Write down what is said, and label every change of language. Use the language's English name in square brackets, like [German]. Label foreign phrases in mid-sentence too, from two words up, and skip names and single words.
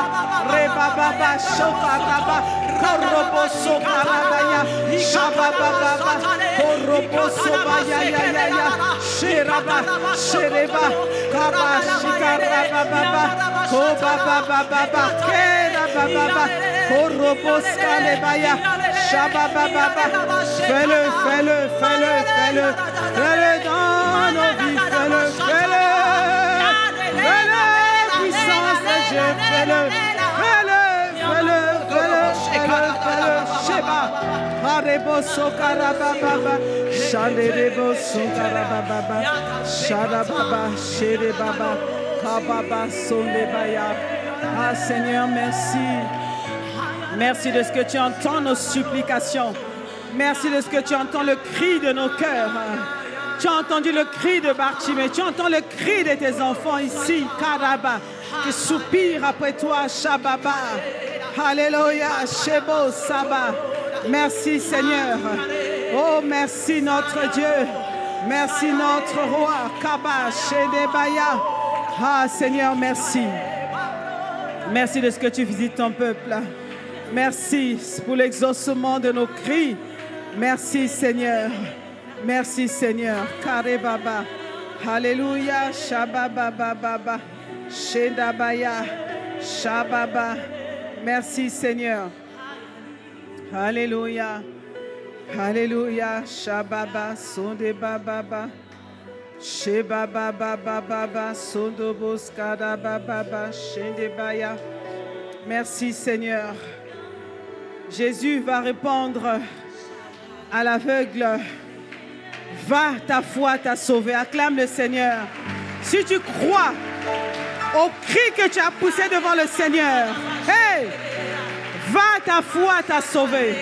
[French] Rebaba, Shokaraba, Koroboso Karabaya, Shababa, Koroboso Bayaya, Sheraba, Shereba, Kaba, Shikarababa, Kobaba, Kerababa, Koroboska Lebaya, Shababa, fais-le dans nos vies, fais-le, puissance de Dieu, fais-le, Sheba, Harebo Sokarababa, Shanderebo Sokarababa, Shadababa, Sherebaba, Kababa, Sondebaya. Ah Seigneur, merci. Merci de ce que tu entends nos supplications. Merci de ce que tu entends le cri de nos cœurs. Tu as entendu le cri de Bartimée. Tu entends le cri de tes enfants ici, Karaba, qui soupirent après toi, Shababa. Alléluia, Shebo Saba. Merci Seigneur. Oh, merci notre Dieu. Merci notre roi, Kaba, Shedebaya. Ah Seigneur, merci. Merci de ce que tu visites ton peuple. Merci pour l'exaucement de nos cris. Merci Seigneur. Merci Seigneur. Kare Baba. Alléluia. Shababa Baba. Shedabaya. Shababa. Merci Seigneur. Alléluia. Alléluia. Shababa. Sondeba Baba. Shebaba Baba. Sondobos Kadaba Baba. Shendebaya. Merci Seigneur. Jésus va répondre à l'aveugle. Va, ta foi t'a sauvé. Acclame le Seigneur. Si tu crois au cri que tu as poussé devant le Seigneur, hey, va, ta foi t'a sauvé.